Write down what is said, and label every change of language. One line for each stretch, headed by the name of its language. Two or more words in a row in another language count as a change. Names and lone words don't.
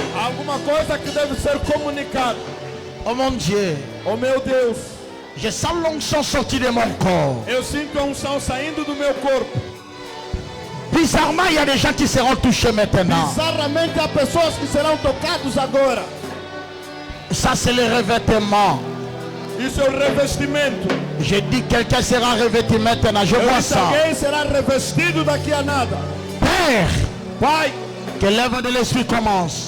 Portuguese: Alguma coisa que deve ser comunicada.
French: Oh mon Dieu,
Portuguese: Oh meu Deus,
French: je sens l'onction sortir de mon corps.
Portuguese: eu sinto a unção saindo do meu corpo.
French: Bizarrement, il y a des gens qui seront touchés maintenant.
Portuguese: Bizarramente há pessoas que serão tocadas agora.
French: Ça, c'est le revêtement.
Portuguese: Isso é o revestimento.
French: Je dis quelqu'un sera revêtu maintenant. Je
Portuguese: Eu
French: vois
Portuguese: disse,
French: ça.
Portuguese: alguém será revestido daqui a nada.
French: Père,
Portuguese: Pai,
French: que l'œuvre de l'Esprit commence.